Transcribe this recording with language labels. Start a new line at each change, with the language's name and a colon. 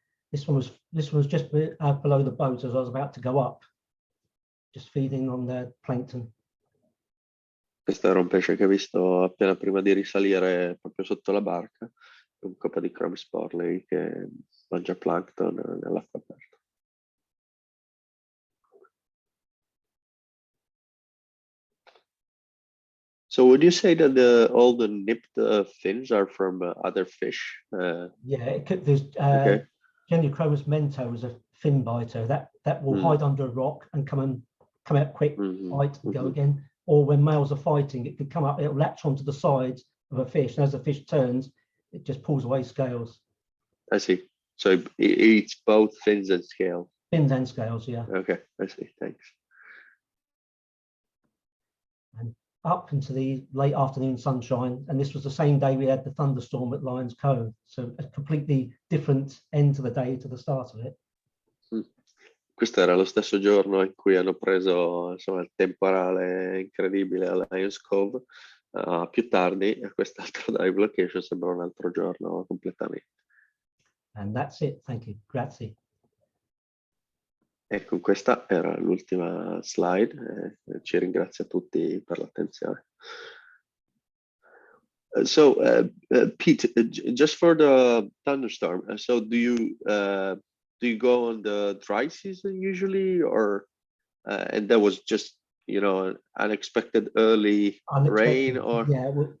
English: This one was just below the boat as I was about to go up, just feeding on the plankton.
Italian: Questo era un pesce che ho visto appena prima di risalire proprio sotto la barca, un coppa di Chromis borlei che mangia plankton nell'acqua aperta.
English: So would you say that all the nipped fins are from other fish? Yeah, there's Okay. generally Chromis mento is a fin biter that will hide under a rock and come out quick, bite and go again. Or when males are fighting, it could come up, it'll latch onto the side of a fish, and as the fish turns, it just pulls away scales. I see. So it eats both fins and scales. Fins and scales, yeah. Okay, I see. Thanks. And up into the late afternoon sunshine, and this was the same day we had the thunderstorm at Lions Cove, so a completely different end to the day to the start of it.
Italian: Questo era lo stesso giorno in cui hanno preso insomma, il temporale incredibile a Lions Cove. Più tardi, a quest'altro dive location sembra un altro giorno completamente.
English: And that's it. Thank you.
Italian: Grazie. Ecco, questa era l'ultima slide. Ci ringrazio a tutti per l'attenzione.
English: So, Pete, just for the thunderstorm, so do you go on the dry season usually, or and that was just an unexpected early rain, or okay.